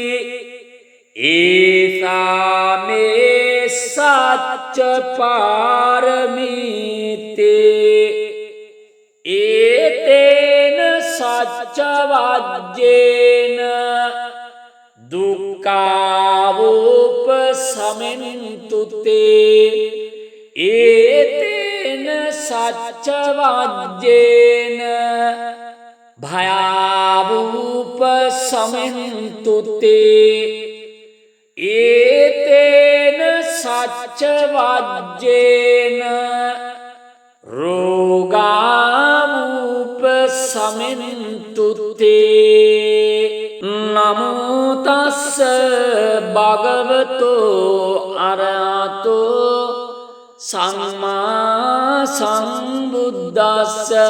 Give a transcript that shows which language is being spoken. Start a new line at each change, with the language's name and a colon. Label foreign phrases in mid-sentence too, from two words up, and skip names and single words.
Pali: ඒසා මේ සච්ච පාරමීතේ ඒතේන සච්ච වජ්ජේන දුක්ඛාවෝප සමෙන්තු තේ ඒතේන සච්ච වජ්ජේන භයාවූප සමෙන්තු තේ ඒතේන සච්ච වජ්ජේන රෝගාවූප සමෙන්තු තේ නමෝ තස්ස භගවතෝ අරහතෝ සම්මා සම්බුද්දස්ස